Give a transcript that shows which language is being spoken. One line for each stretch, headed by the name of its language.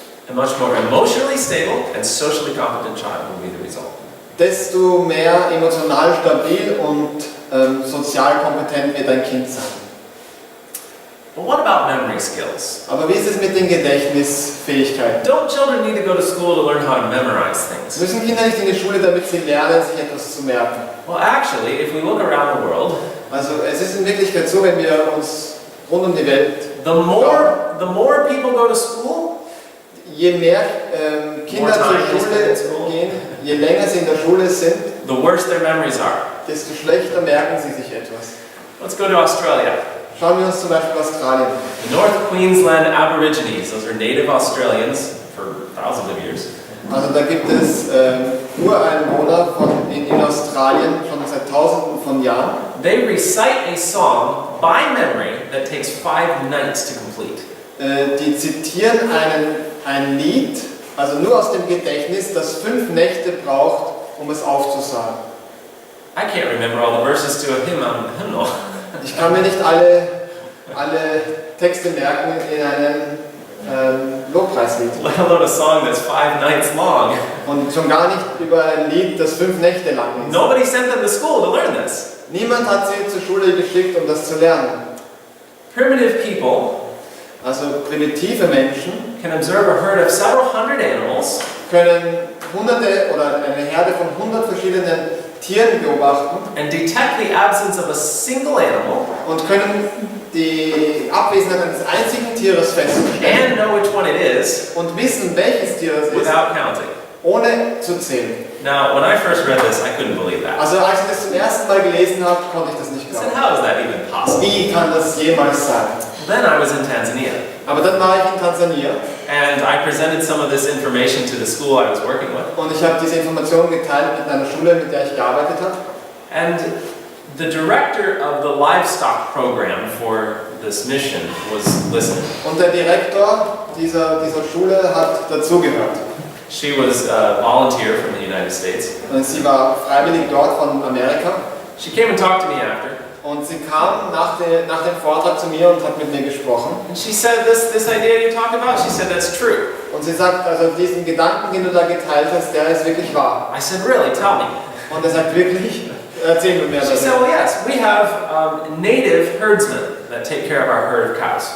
English: a much more emotionally stable and socially competent child will be the result.
German: desto mehr emotional stabil und sozial kompetent wird ein Kind sein.
English: But what about memory skills?
German: Aber wie ist es mit den Gedächtnisfähigkeiten?
English: Don't children need to go to school to learn how to memorize things?
German: Müssen Kinder nicht in die Schule, damit sie lernen, sich etwas zu merken?
English: Well, actually, if we look around the world,
German: Also es ist in Wirklichkeit so, wenn wir uns rund um die Welt,
English: the more people go to school,
German: je mehr Kinder zur Schule gehen, je länger sie in der Schule sind,
English: the worse their memories are.
German: desto schlechter merken sie sich etwas.
English: Let's go to Australia.
German: Schauen wir uns zum Beispiel Australien an.
English: The North Queensland Aborigines, those are native Australians for thousands of years.
German: Also da gibt es Ureinwohner in Australien schon seit Tausenden von Jahren.
English: They recite a song by memory that takes 5 nights to complete.
German: Die zitieren ein Lied, also nur aus dem Gedächtnis, das 5 Nächte braucht, um es aufzusagen.
English: I can't remember all the verses to a hymnal.
German: Ich kann mir nicht alle Texte merken in einem Lobpreislied.
English: Let alone a song that's 5 nights long.
German: Und schon gar nicht über ein Lied, das 5 Nächte lang ist.
English: Nobody sent them to school to learn this.
German: Niemand hat sie zur Schule geschickt, um das zu lernen.
English: Primitive people
German: Also primitive Menschen
English: can observe a herd of several hundred animals
German: können Hunderte oder eine Herde von 100 verschiedenen Tieren beobachten
English: and detect the absence of a single animal
German: und können die Abwesenheit eines einzigen Tieres feststellen
English: and know which one it is
German: und wissen, welches Tier es ist,
English: without counting.
German: ohne zu zählen.
English: Now, when I first read this, I couldn't believe that.
German: Also als ich das zum ersten Mal gelesen habe, konnte ich das nicht
English: I said,
German: glauben.
English: how is that even possible?
German: Wie kann das jemals sein?
English: Then I was in Tanzania,
German: Aber dann war ich in Tansania
English: and I presented some of this information to the school I was working with.
German: und ich habe diese Informationen geteilt mit einer Schule, mit der ich gearbeitet habe.
English: And the director of the livestock program for this mission was listening.
German: Und der Direktor dieser Schule hat dazugehört.
English: She was a volunteer from the United States.
German: Und sie war freiwillig dort von Amerika.
English: She came and talked to me after.
German: Und sie kam nach dem Vortrag zu mir und hat mit mir gesprochen.
English: And she said, this idea you talked about, she said, that's true.
German: Und sie sagt, also diesen Gedanken, den du da geteilt hast, der ist wirklich wahr.
English: I said, really? Tell me.
German: Und er sagt, wirklich? Erzähl mir mehr
English: She said,
German: darüber.
English: well, yes, we have native herdsmen that take care of our herd of cows.